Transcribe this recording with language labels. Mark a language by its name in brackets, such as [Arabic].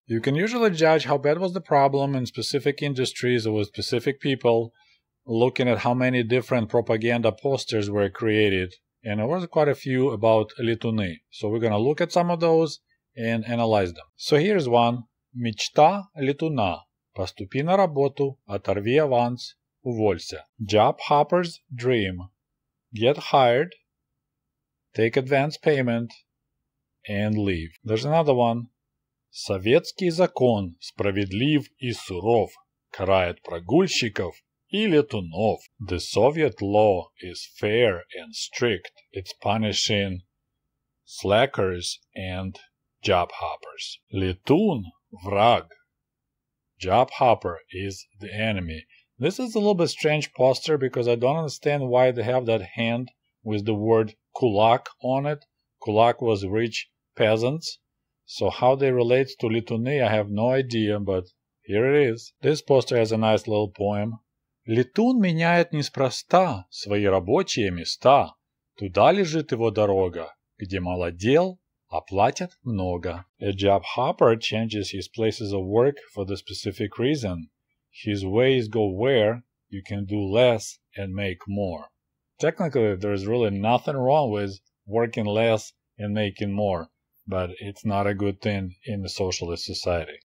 [English] You can usually judge how bad was the problem in specific industries or with specific people looking at how many different propaganda posters were created, and there was quite a few about lituni. So we're going to look at some of those and analyze them. So here's one. [Russian] Мечта летуна. Поступи на работу, оторви аванс, уволься. [English] Job hopper's dream. Get hired, take advance payment, and leave. There's another one. [Russian] Советский закон справедлив и суров, карает прогульщиков и летунов. [English] The Soviet law is fair and strict. It's punishing slackers and job hoppers. [Russian] Летун – враг. [English] Job hopper is the enemy. This is a little bit strange poster because I don't understand why they have that hand with the word kulak on it. Kulak was rich peasants. So how they relate to lituni, I have no idea, but here it is. This poster has a nice little poem. [Russian] Летун меняет неспроста свои рабочие места. Туда лежит его дорога, где мало дел, а платят много. [English] A job hopper changes his places of work for the specific reason. His ways go where you can do less and make more. Technically, there's really nothing wrong with working less and making more, but it's not a good thing in the socialist society.